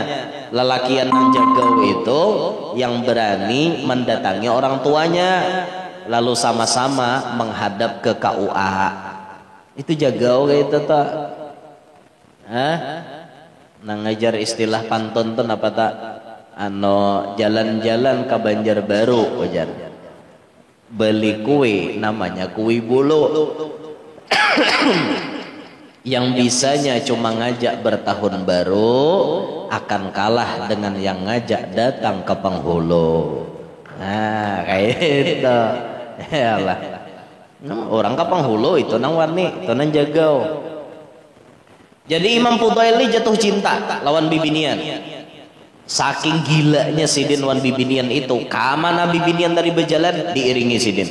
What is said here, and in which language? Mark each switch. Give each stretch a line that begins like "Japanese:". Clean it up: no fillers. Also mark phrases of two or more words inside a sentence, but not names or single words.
Banjar: Lalakian nang jagau itu yang berani mendatangi orang tuanya lalu sama-sama menghadap ke KUA. Itu jagau kayak itu tuh. Nang ngajar istilah pantun tuh apa tak?
Indonesian: Jalan-jalan ke Banjarbaru wajar. Beli kue namanya kue bulu. Yang bisanya cuma ngajak bertahun baru akan kalah dengan yang ngajak datang ke penghulu.
Banjar: Nah kayak itu. Yalah. Orang ke penghulu itu nang warni, itu nang jagau. Jadi Imam Fudail ini jatuh cinta lawan bibinian. Saking gilanya sidin wan bibinian itu, kamana bibinian tadi berjalan diiringi sidin.